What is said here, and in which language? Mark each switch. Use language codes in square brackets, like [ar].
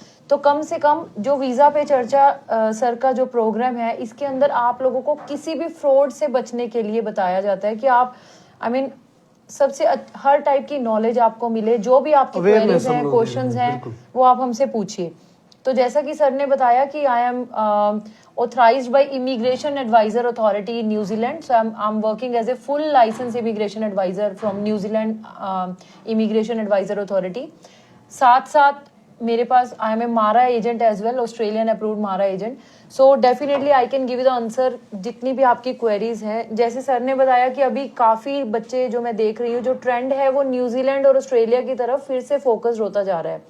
[hi] तो कम से कम जो वीजा पे चर्चा सर का जो प्रोग्राम है, इसके अंदर आप लोगों को किसी भी फ्रॉड से बचने के लिए बताया जाता है कि आप सबसे हर टाइप की नॉलेज आपको मिले। जो भी आपकी क्वेरीज हैं, क्वेश्चंस हैं, वो आप हमसे पूछिए। तो जैसा कि सर ने बताया कि [en] I am authorized by Immigration Advisor Authority in New Zealand, so I'm working as a full license immigration advisor from New Zealand Immigration Advisor Authority। [hi] साथ साथ मेरे पास [en] I am a MARA agent as well, Australian approved MARA agent. So definitely I can give the answer [hi] जितनी भी आपकी queries हैं। जैसे सर ने बताया कि अभी काफी बच्चे जो मैं देख रही हूँ, जो ट्रेंड है वो न्यूजीलैंड और ऑस्ट्रेलिया की तरफ फिर से फोकस होता जा रहा है,